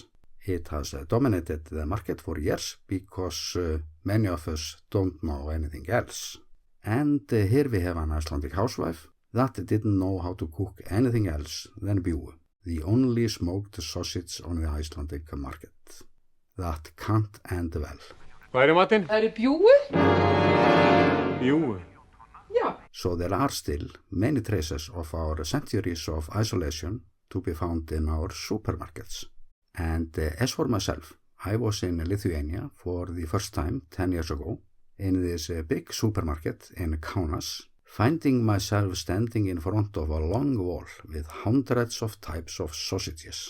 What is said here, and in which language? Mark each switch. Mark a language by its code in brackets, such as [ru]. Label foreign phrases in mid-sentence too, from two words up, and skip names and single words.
[en] It has dominated the market for years because many of us don't know anything else. And here we have an Icelandic housewife that didn't know how to cook anything else than bjúgu, the only smoked sausage on the Icelandic market. That can't end well. [is] Hvað matinn? Það bjúgu? Bjúgu? Já. [en] So there are still many traces of our centuries of isolation to be found in our supermarkets. And as for myself, I was in Lithuania for the first time 10 years ago in this big supermarket in Kaunas, finding myself standing in front of a long wall with hundreds of types of sausages.